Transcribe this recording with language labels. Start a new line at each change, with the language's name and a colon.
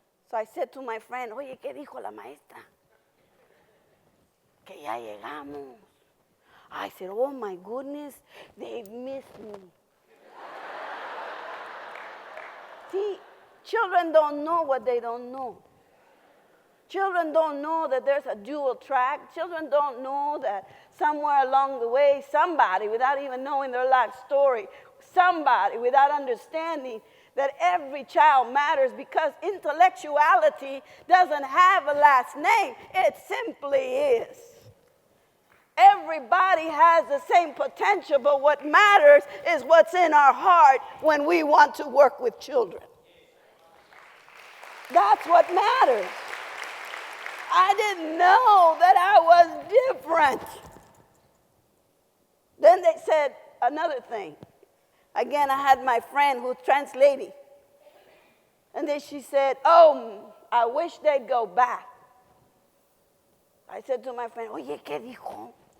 English: So I said to my friend,
Spanish: oye, ¿qué dijo la maestra? Que ya llegamos.
English: I said, oh my goodness, they've missed me. See, children don't know what they don't know. Children don't know that there's a dual track. Children don't know that somewhere along the way, somebody, without even knowing their life story, somebody without understanding that every child matters, because intellectuality doesn't have a last name. It simply is. Everybody has the same potential, but what matters is what's in our heart when we want to work with children. That's what matters. I didn't know that I was different. Then they said another thing. Again, I had my friend who's translating. And then she said, oh, I wish they'd go back. I said to my friend,
Spanish: oye, ¿qué dijo?